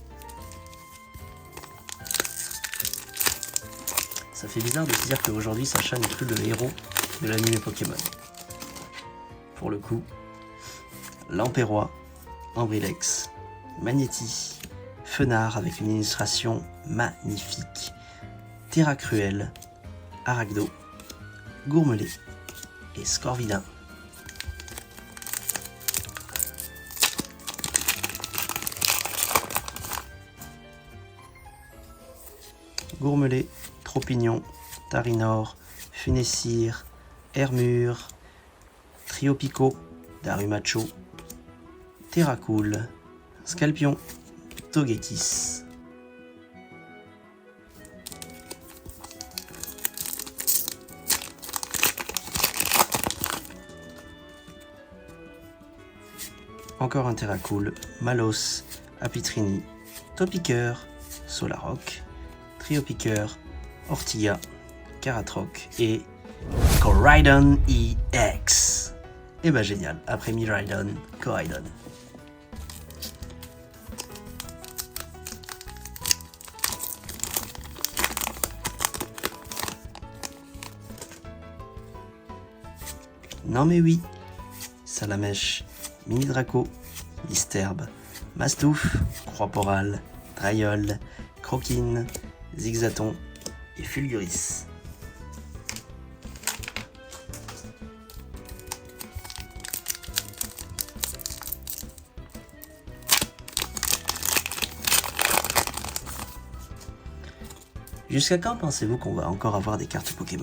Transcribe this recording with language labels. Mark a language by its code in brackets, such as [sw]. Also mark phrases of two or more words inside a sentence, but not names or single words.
[fr] Ça fait bizarre de se dire qu'aujourd'hui Sacha n'est plus le héros de l'anime Pokémon. Pour le coup, Lamperrois, Ambrilex, Magnéti, Fenard avec une illustration magnifique, Terracruel, Aragdo, Gourmelet et Scorvidin. Gourmelet, Tropignon, Tarinor, Funessir, Hermure, Triopico, Darumacho, Terracool, Scalpion, Togekiss. Encore un Terracool, Malos, Apitrini, Topiqueur, Solaroc, Triopiqueur, Ortiga, Caratroc et Coraidon EX. Et bah génial, après Miraidon, Coraidon. Non mais oui, Salamèche, Mini Draco, Listerbe, Mastouf, Croix-Porale, Drayol, Croquine, Zigzaton et Fulguris. Jusqu'à quand pensez-vous qu'on va encore avoir des cartes Pokémon?